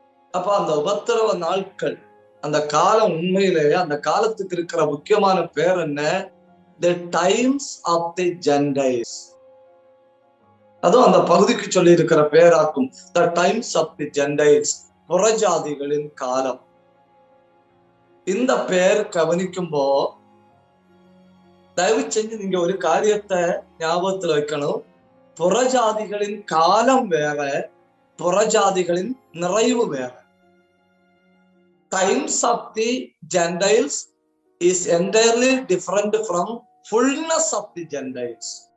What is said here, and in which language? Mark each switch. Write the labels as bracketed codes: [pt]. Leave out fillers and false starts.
[ta] அப்ப அந்த உபத்திரவ நாட்கள், அந்த காலம், உண்மையிலேயே அந்த காலத்துக்கு இருக்கிற முக்கியமான பேர் என்ன? [en] The times of the Gentiles. [ta] அதுவும் அந்த பகுதிக்கு சொல்லி இருக்கிற பேராக்கும். [en] The times of the Gentiles, [ta] புறஜாதிகளின் காலம். இந்த பெயர் கவனிக்கும்போ தயவு செஞ்சு நீங்க ஒரு காரியத்தை ஞாபகத்துல வைக்கணும். புறஜாதிகளின் காலம் வேற, புறஜாதிகளின் நிறைவு வேற. [en] Times of the Gentiles is entirely different from fullness of the Gentiles.